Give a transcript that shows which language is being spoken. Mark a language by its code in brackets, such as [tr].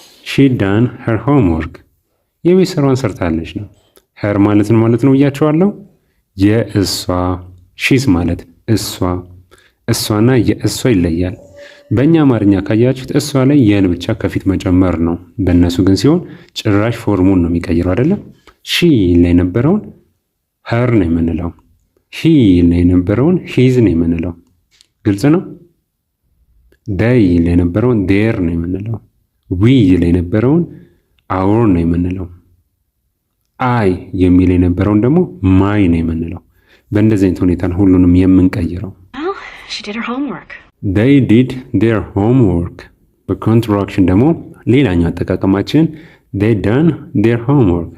[en] She done her homework. [am] የቤት ስራዋን ሰርታለች ነው። her ማለትን ማለት ነው ብያቸዋለሁ። የእሷ ሺዝ ማለት እሷ፣ እሷና የእሷ ይለያል። በእኛ አማርኛ ካያችሁት እሷ ላይ የን ብቻ ከፊት መጨመር ነው። በእነሱ ግን ሲሆን ጭራሽ ፎርሙን ነው የሚቀይረው አይደለም። ሺ ላይ የነበረውን her ነው የምንለው። ሂ ላይ የነበረውን ሂዝ ነው የምንለው። ግልጽ ነው። ዳይ ላይ የነበረውን ዴር ነው የምንለው። ዊ ላይ የነበረውን አውር ነው የምንለው። አይ የሚል የነበረውን ደግሞ ማይ ነው የምንለው። በእንደዚህ አይነት ሁኔታ ሁሉንም የምንቀይረው። [en] She did her homework. They did their homework. [am] በኮንትራክሽን ደግሞ ሌላኛው አጠቃቀማችን [en] they done their homework.